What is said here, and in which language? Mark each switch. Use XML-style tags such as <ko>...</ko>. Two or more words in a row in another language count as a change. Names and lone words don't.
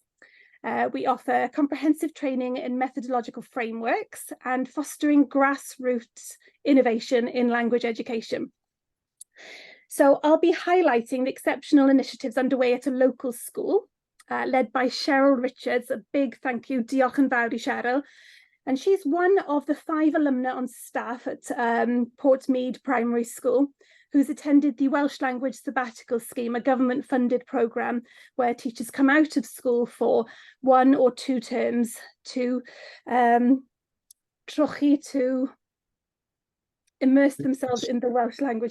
<en>We offer comprehensive training in methodological frameworks and fostering grassroots innovation in language education. So I'll be highlighting the exceptional initiatives underway at a local school, led by Cheryl Richards. A big thank you,</en> <cy>diolch yn fawr I Cheryl.</cy> <en>And she's one of the 5 alumna on staff at Portmead Primary School, who's attended the Welsh Language Sabbatical Scheme, a government-funded programme where teachers come out of school for 1 or 2 terms to trochi, to immerse themselves in the Welsh language.</en>